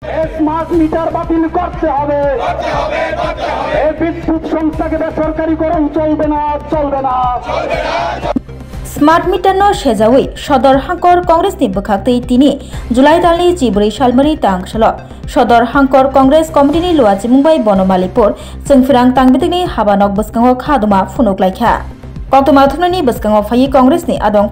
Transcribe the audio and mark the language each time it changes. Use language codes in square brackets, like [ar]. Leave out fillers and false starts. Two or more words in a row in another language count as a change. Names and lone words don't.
[bn] স্মার্ট মিটার বাতিল করতে হবে। এই বিদ্যুৎ সংস্থাকে বেসরকারীকরণ চলবে না। [trp] स्मार्ट मिटार no सेजावै सदर हांकर कांग्रेस नि बखाक्तै तिनि जुलाई दाननि 14 सालमरि तांगसालो सदर हांकर कांग्रेस कमिटि नि लुवाजि मुंबाइ बनमालिपुर जोंफिरां तांबिदिनि हाबानक बसकांगो खादुमा फुनुकलायखा कक्तमा थुननि बसकांगो फायि कांग्रेस नि आदं